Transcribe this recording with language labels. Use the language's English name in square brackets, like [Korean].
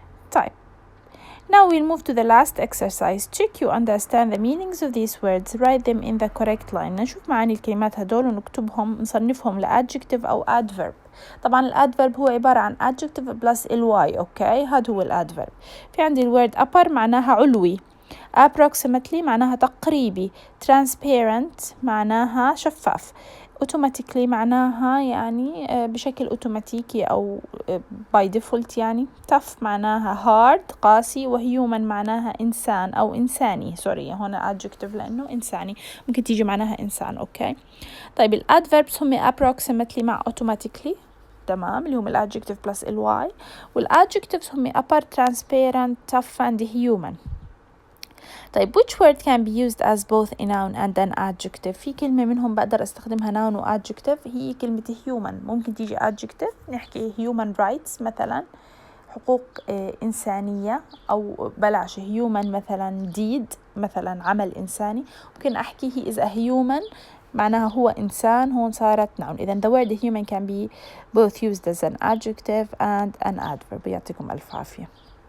[English] طيب now we'll move to the last exercise. Check you understand the meanings of these words. Write them in the correct line. [Arabic] نشوف معاني الكلمات هدول ونكتبهم نصنفهم لadjective أو adverb. طبعا الadverb هو عبارة عن adjective plus ly. أوكي هذا هو الadverb. في عندي الword upper معناها علوي. approximately معناها تقريبي. transparent معناها شفاف. automatically معناها يعني بشكل أوتوماتيكي أو by default يعني. tough معناها hard قاسي. وhuman معناها إنسان أو إنساني. سوري هنا adjective لأنه إنساني ممكن تيجي معناها إنسان. أوكي طيب الadverbs هم approximately مع automatically تمام اللي هم الadjective plus ly. والadjectives هم upper transparent tough and human. طيب [English] which word can be used as both a noun and an adjective؟ [Arabic] في كلمة منهم بقدر استخدمها noun و adjective هي كلمة human. ممكن تيجي adjective نحكي human rights مثلا حقوق إنسانية أو بلاش human مثلا deed مثلا عمل إنساني. ممكن أحكي [English] he is a human [Arabic] معناها هو إنسان هون صارت noun. [English] إذن the word human can be both used as an adjective and an adverb. [Arabic] يعطيكم ألف عافية.